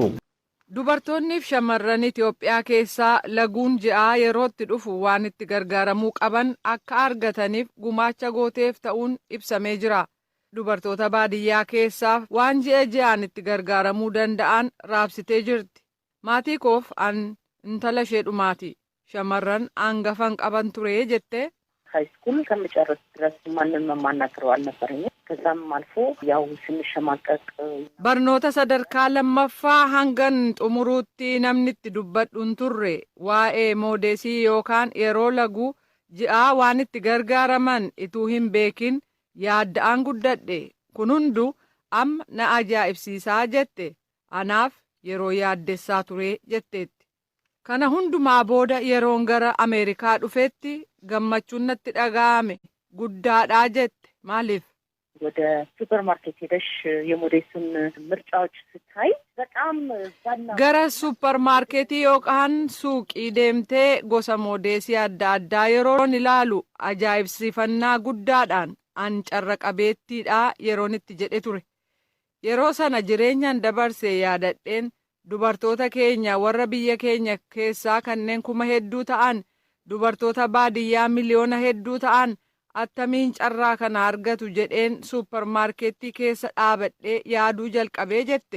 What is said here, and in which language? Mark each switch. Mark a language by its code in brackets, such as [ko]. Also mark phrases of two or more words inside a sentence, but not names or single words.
[om] Dubartoonni fi shamarran Itoophiyaa keessaa laguun ji'aa yerootti dhufu waan itti gargaaramuu qaban akka argataniif gumaacha gooteef ta'uun ibsamee jira. Dubartoota baadiyyaa keessaaf waan ji'aan itti gargaaramuu danda'an raabsitee jirti. Maatii koof an intala ishee dhumaati. shamarran hangafan qaban ture jette. [am] ሃይስኩል ከመጨረስ ድረስ ማንንም ማናገረው አልነበረኝም። ከዛም አልፎ ያው ስንሸማቀቅ [om] barnoota sadarkaa lammaffaa hangan xumuruutti namni itti dubbadhuun turre waa'ee moodeesii yookaan yeroo laguu ji'aa waan itti gargaaraman ituu hin beekin yaadda'aan guddadhe kun hundu amma na ajaa'ibsiisaa jette anaaf yeroo yaaddessaa ture jetteetti. Kana hundumaa booda yeroon gara Ameerikaa dhufetti gammachuun natti dhaga'ame guddaadhaa jette maaliif? [am] ወደ ሱፐርማርኬት ሄደሽ የሞዴሱን ምርጫዎች ስታይ በጣም [om] gara ሱፐርማርኬtii yookaan suuqii deemtee gosa moodeesii adda addaa yeroon ilaalu ajaa'ibsiifannaa guddaadhaan an carra qabeettiidhaa yeroon itti jedhe ture. Yeroo sana jireenyaan dabarsee yaadadheen dubartoota keenya warra biyya keenya keessaa kanneen kuma hedduu ta'an dubartoota baadiyyaa miliyoona hedduu ta'an attamiin carraa kana argatu jedheen suupparmaarkeettii keessa dhaabadhee yaaduu jalqabee jette.